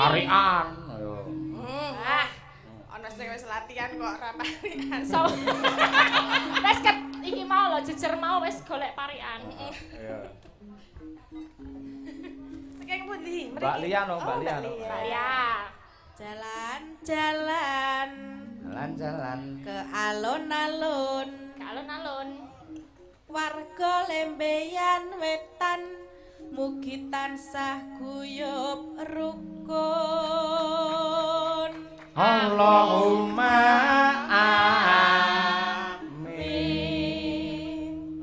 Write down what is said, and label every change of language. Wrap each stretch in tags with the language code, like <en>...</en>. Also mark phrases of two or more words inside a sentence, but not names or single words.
<jv>Parian. Ayo. Ana sing wis latihan kok ora parian. So, wis ket iki mau lho jejer mau wis golek parian. Iya. Saking pundi? Mbak Lia no, Mbak Lia no. Mbak Lia.</jv> <id>Jalan-jalan Jalan-jalan ke alun-alun. Ke alun-alun.</id> <jv>Warga lembeyan wetan mugi tansah guyub rukun.</jv> <ar>اللهم آمين.</ar>